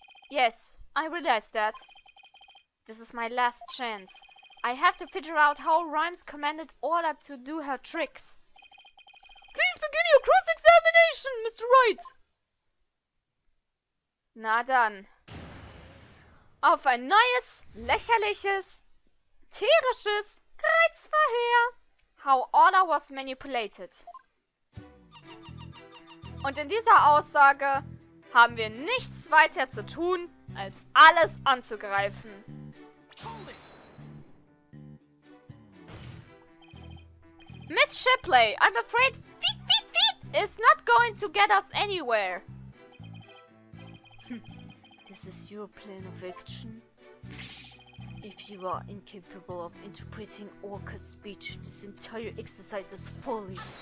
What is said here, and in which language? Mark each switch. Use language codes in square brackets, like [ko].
[en] Yes, I realize that. This is my last chance. I have to figure out how Rhymes commanded Orla to do her tricks. Please begin your cross-examination, Mr. Wright! [de] Na dann. Auf ein neues, lächerliches, tierisches Kreuzverhör. [en] How Orla was manipulated. [de] Und in dieser Aussage haben wir nichts weiter zu tun, als alles anzugreifen. [en] Miss Shipley, I'm afraid feet is not going to get us anywhere. This is your plan of action? If you are incapable of interpreting Orca's speech, this entire exercise is folly.